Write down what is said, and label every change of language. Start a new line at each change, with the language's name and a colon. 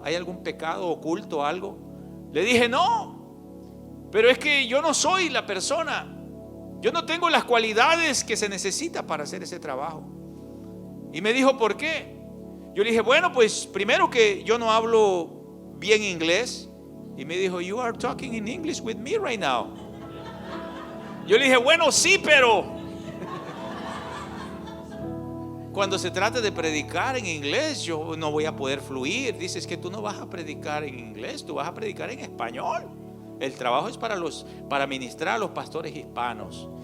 Spanish: ¿Hay algún pecado oculto, algo? Le dije, no, pero es que yo no soy la persona. Yo no tengo las cualidades que se necesita para hacer ese trabajo. Y me dijo, ¿por qué? Yo le dije, bueno, pues primero que yo no hablo bien inglés. Y me dijo,
English: you are talking in English with me right now.
Spanish: Yo le dije, bueno, sí, pero cuando se trata de predicar en inglés, yo no voy a poder fluir. Dices que tú no vas a predicar en inglés, tú vas a predicar en español. El trabajo es para ministrar a los pastores hispanos.